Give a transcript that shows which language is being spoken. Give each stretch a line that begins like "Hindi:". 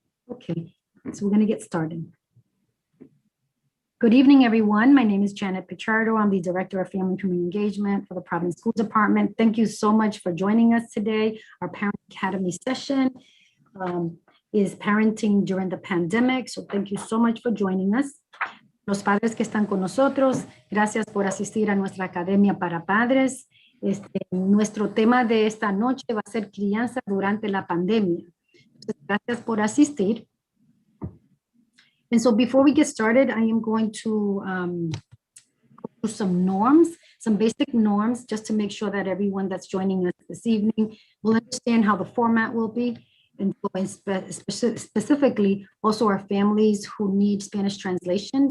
English: Okay, so we're going to get started. Good evening, everyone. My name is Janet Pichardo. I'm the Director of Family and Community Engagement for the Providence School Department. Thank you so much for joining us today. Our Parent Academy session is Parenting During the Pandemic. So thank you so much for joining us.
Spanish: Los padres que están con nosotros, gracias por asistir a nuestra Academia para Padres. Nuestro tema de esta noche va a ser crianza durante la pandemia. Entonces, gracias por asistir.
English: And so before we get started, I am going to go through some norms, some basic norms, just to make sure that everyone that's joining us this evening will understand how the format will be. And specifically, also our families who need Spanish translation.